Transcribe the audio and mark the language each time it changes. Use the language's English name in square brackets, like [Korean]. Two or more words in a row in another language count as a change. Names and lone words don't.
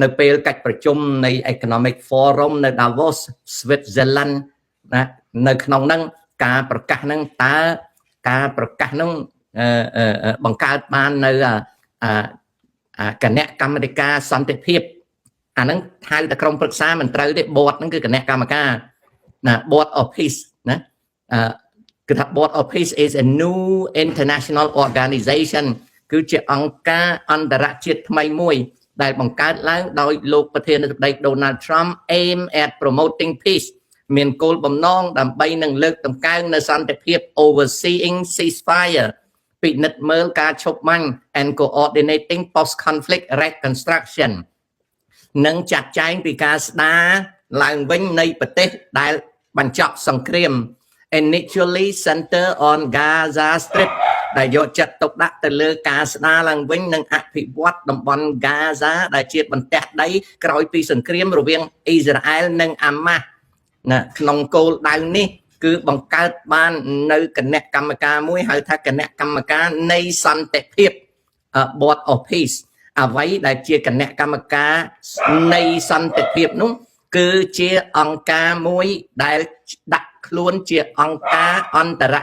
[Khmer] ពេលកិច្ចប្រជុំនៃ Economic Forum នៅ Davos Switzerland ណានៅក្នុងហ្នឹងការប្រកាសហ្នឹងតើការប្រកាសហ្នឹងបង្កើតបាននៅគណៈកម្មាធិការសន្តិភាពអាហ្នឹងហៅតែក្រុមប្រឹក្សាមិនត្រូវទេ board ហ្នឹងគឺគណៈកម្មការណា [English] board of peace ណាគឺថា board of peace is a new international organization [Khmer] គឺជាអង្គការអ ន្តរជាតិថ្មីមួយដែលបង្កើតឡើងដោយលោកប្រធានាធិបតី Donald Trump [English] aim at promoting peace [Khmer] មានគោលបំណងដើម្បីនឹងលើកតម្កើងនៅសន្តិភាព [English] overseeing ceasefire [Khmer] ពិនិត្យមើលការឈប់បាញ់ [English] and coordinating post conflict reconstruction [Khmer] និងចាត់ចែងពីការស្ដារឡើងវិញនៃប្រទេសដែលបញ្ចប់សង្គ្រាម [English] initially center on Gaza Strip [Khmer] ដែលយកចិត្តទុកដាក់ទៅលើការស្ដារឡើងវិញនិងអភិវឌ្ឍតំបន់ Gaza ដែលជាបន្ទះដីក្រោយពីសង្គ្រាមរវាងអ៊ីស្រាអែលនិងអាម៉ាស់ណាក្នុងគោលដៅនេះគឺបង្កើតបាននៅគណៈកម្មការមួយ ហៅថាគណៈកម្មការនៃសន្តិភាព Board of Peace អ្វីដែលជាគណៈកម្មការនៃសន្តិភាពនោះគឺជាអង្គការមួយដែលដាក់ខ្លួនជាអង្គការអន្តរ